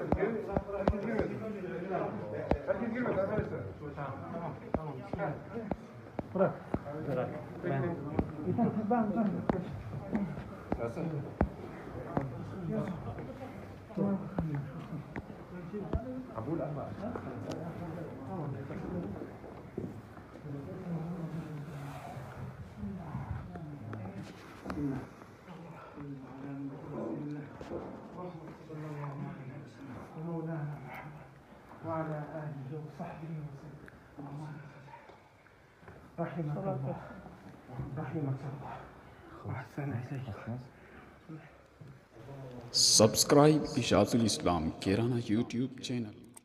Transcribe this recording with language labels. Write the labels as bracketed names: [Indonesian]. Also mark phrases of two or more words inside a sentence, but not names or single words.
[Turkish] Herkes girmedi. Herkes girmedi arkadaşlar. Tamam. Bırak. [Arabic] Abul Allah. وعلى آله وصحبه وسلم. رحمك الله وأحسن إليك. [Urdu] سبسکرائب اشاعت الاسلام کیرانہ [English] YouTube channel.